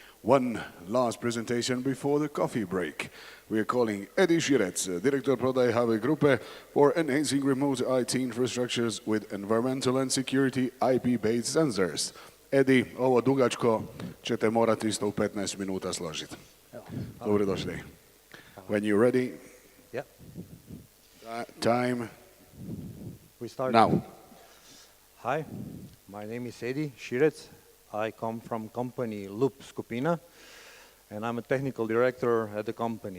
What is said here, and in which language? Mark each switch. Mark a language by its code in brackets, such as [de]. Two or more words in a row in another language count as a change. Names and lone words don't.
[en] One last presentation before the coffee break. We are calling Širec, Director [hr] Prodaj HV Grupe, [en] for enhancing remote IT infrastructures with environmental and security IP-based sensors. [hr] Edi, ovo dugačko ćete morati isto u 15 minuta složiti. Dobrodošli. [en] When you're ready, yeah. Time We start now. Hi, my name is Širec. I come from company SKUPINA, and I'm a technical director at the company.